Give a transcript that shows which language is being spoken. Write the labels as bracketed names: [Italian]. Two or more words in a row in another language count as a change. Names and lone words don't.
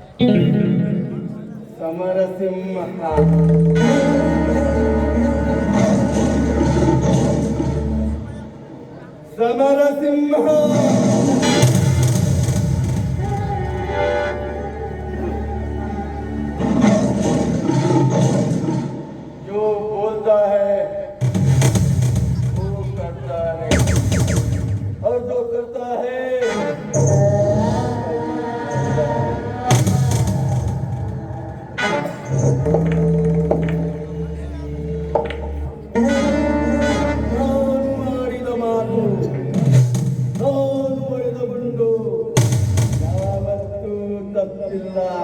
[Hindi] समरसिंह समरसिंह जो बोलता है वो करता है और जो करता है [Kannada] ನಾನು ಮಾಡಿದ ಮಾತು ನಾನು ಮಾಡಿದ ಗುಂಡು ಯಾವತ್ತೂ ತಪ್ಪಿಲ್ಲ.